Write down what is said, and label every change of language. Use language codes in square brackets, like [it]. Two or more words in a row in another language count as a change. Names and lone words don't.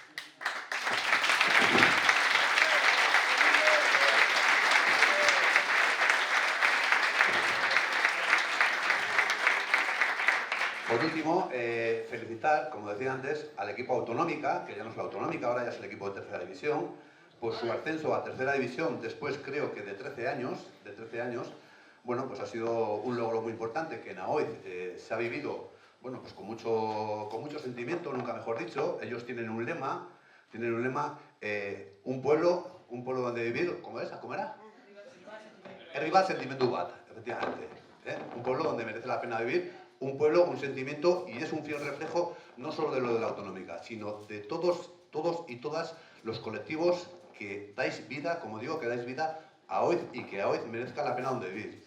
[es] Por último, felicitar, como decía antes, al equipo Autonómica, que ya no es la Autonómica, ahora ya es el equipo de tercera división, por su ascenso a tercera división después, creo que de 13 años, bueno, pues ha sido un logro muy importante que en AOID se ha vivido, bueno, pues con mucho sentimiento, nunca mejor dicho. Ellos tienen un lema, un pueblo donde vivir, ¿cómo era? [eu] Herribat sentimendu bat, [es] efectivamente. Un pueblo donde merece la pena vivir, un pueblo, un sentimiento, y es un fiel reflejo no solo de lo de la Autonómica, sino de todos y todas los colectivos que dais vida, como digo, que dais vida a AOID y que AOID merezca la pena donde vivir.